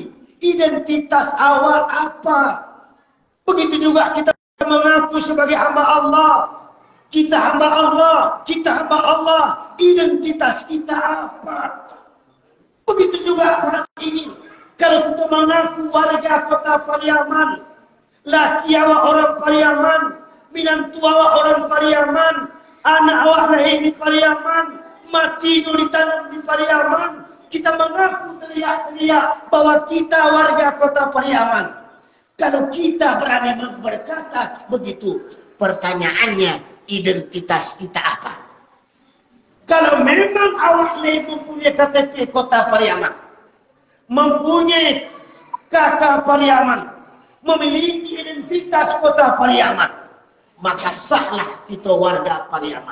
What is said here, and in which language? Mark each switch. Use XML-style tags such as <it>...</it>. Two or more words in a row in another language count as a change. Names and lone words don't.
<id>Identitas awak apa? Begitu juga kita mengaku sebagai hamba Allah. Kita hamba Allah, kita hamba Allah. Identitas kita apa? Begitu juga saat ini. Kalau kita mengaku warga kota Pariaman,</id> <min>laki awak orang Pariaman, minantu awak orang Pariaman,</min> <id>anak awak lahir di Pariaman, mati ditanam di Pariaman, kita mengaku teriak-teriak bahwa kita warga kota Pariaman. Kalau kita berani berkata begitu, pertanyaannya identitas kita apa? Kalau memang awak mempunyai KTP kota Pariaman, mempunyai KK Pariaman, memiliki identitas kota Pariaman, maka sahlah kita warga Pariaman.</id>